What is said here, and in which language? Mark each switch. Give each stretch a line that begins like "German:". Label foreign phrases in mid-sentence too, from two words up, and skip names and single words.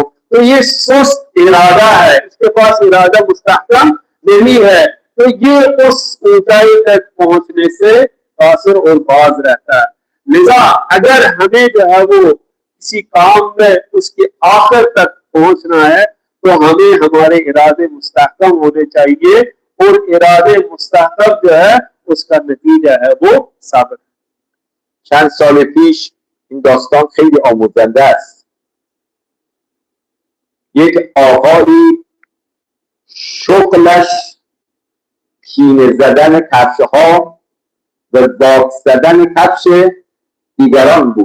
Urdu: تو یہ سست ارادہ ہے، اس کے پاس ارادہ مستحکم نہیں ہے، تو یہ اس اونچائی تک پہنچنے سے قاصر اور باز رہتا ہے. لہٰذا اگر ہمیں جو ہے وہ کسی کام میں اس کے آخر تک پہنچنا ہے، تو ہمیں ہمارے ارادے مستحکم ہونے چاہئیں، اور ارادے مستحکم جو ہے اس کا نتیجہ ہے وہ صبر.
Persian: چند سال پیش این داستان خیلی آموزنده است. یک آقایی شغلش پینه زدن کفش ها و داغ زدن کفش دیگران بود.